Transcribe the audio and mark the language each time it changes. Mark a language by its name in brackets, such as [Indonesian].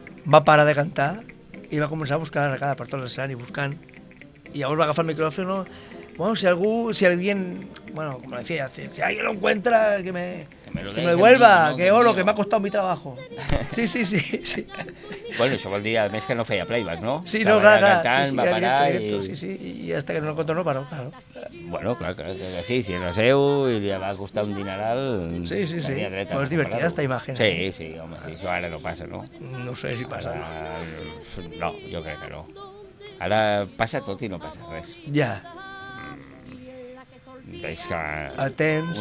[Catalan] Va parar de cantar i va començar a buscar l'arracada per tot l'escenari, buscant. Y llavors va agafar el micrófono. [Spanish] Bueno, si alguien, bueno, como decía, si alguien lo encuentra, que me lo devuelva, que oro, que me ha costado mi trabajo. Sí. [Catalan] Bueno, això vol dir, a més, que no feia playback, no? Sí, no, clar, cantant, sí, va parar [Spanish] directo, sí, y hasta que no lo encontró no paró, claro. [Catalan] Bueno, clar que sí, si era seu i li va costar un dineral... Sí. Però és divertida esta imatge. Sí, home, sí, això ara no passa, no? No sé si passa. No, jo crec que no. Ara passa tot i no passa res. Ja. És que... Atents.